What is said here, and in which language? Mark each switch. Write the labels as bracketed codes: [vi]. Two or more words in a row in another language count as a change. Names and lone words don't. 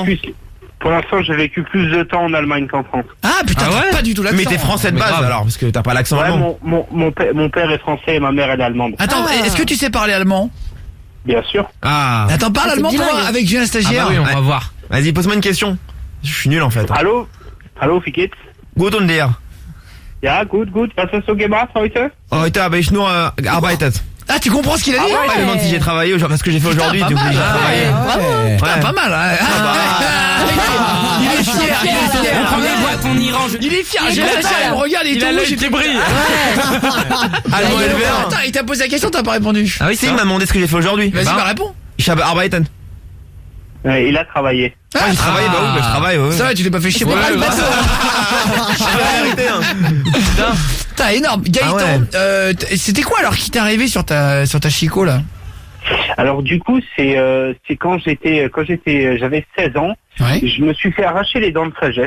[fr] Pour l'instant, j'ai vécu plus de temps en Allemagne qu'en France. Ah putain, t'as pas du tout l'accent. Mais t'es français de base alors, parce que t'as pas l'accent allemand. Mon père est français et ma mère elle est allemande. Attends, est-ce que tu sais parler allemand? Bien sûr. Ah. Attends, parle allemand toi avec Julien Stagiaire. Ah bah oui, on va voir. Vas-y, pose-moi une question. Je suis nul en fait. [de] Hallo, wie geht's? Gut und dir? Ja, gut. Was hast du gemacht heute? Heute habe ich nur gearbeitet. [fr] Ah, tu comprends ce qu'il a dit? Ouais, il me demande si j'ai travaillé aujourd'hui, parce que j'ai fait aujourd'hui, du coup j'ai travaillé. Bravo. Putain, pas mal. Hein. Il est fier. On prend des boîtes, on y range. Il est fier. Julien Stagiaire, il me regarde, il est tout rouge, qui brille. Allemand éleveur. Attends, il t'a posé la question, t'as pas répondu. Ah oui, si, il m'a demandé ce que j'ai fait aujourd'hui. Vas-y, bah réponds. [de] Ich habe arbeiten. [fr] Il a travaillé. Ah, j'ai travaillé, bah oui, bah je travaille, ouais. Ça va, tu t'es pas fait chier pour la vérité, hein. Putain, énorme. Gaëtan, c'était quoi alors qui t'est arrivé sur ta Chico là? Alors du coup, c'est quand j'avais 16 ans, je me suis fait arracher les dents de sagesse.